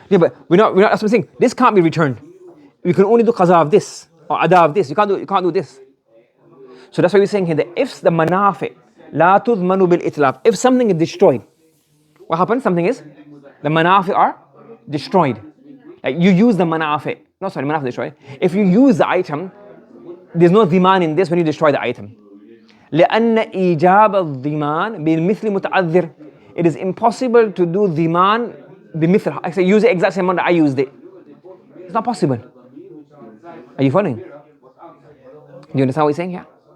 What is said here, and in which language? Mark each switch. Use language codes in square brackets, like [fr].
[en] Yeah, but we're not, that's what I'm saying. This can't be returned. You can only do qaza of this or ada of this. You can't do this. So that's why we're saying here that if the manafi la tudmanu bil itlaf, if something is destroyed, what happens? The manafi are destroyed. Like you use the manafi. No, sorry, manafi destroyed. If you use the item, there's no dhiman in this when you destroy the item. [ar] لأن إيجاب الضمان بالمثل متعذر. [en] It is impossible to do dhiman بمثل. I say use the exact same amount that I used it. It's not possible. Are you following? Do you understand what he's saying here?